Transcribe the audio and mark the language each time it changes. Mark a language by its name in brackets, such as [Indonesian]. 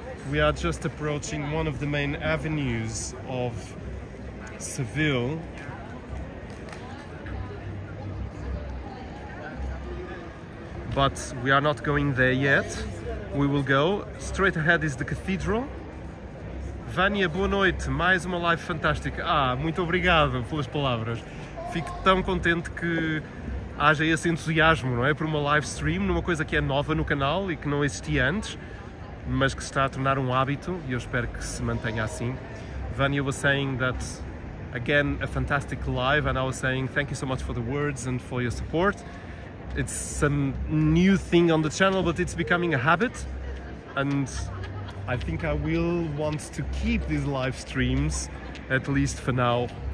[English] We are just approaching one of the main avenues of Seville. But we are not going there yet. We will go. Straight ahead is the cathedral. [Portuguese] Vânia, boa noite. Mais uma live fantástica. Muito obrigado pelas palavras. Fico tão contente que haja esse entusiasmo, não é? Por uma live stream, numa coisa que é nova no canal e que não existia antes, mas que se está a tornar um hábito, e eu espero que se mantenha assim. [English] Vânia was saying that, again, a fantastic live, and I was saying thank you so much for the words and for your support. It's some new thing on the channel, but it's becoming a habit, and I think I will want to keep these live streams, at least for now.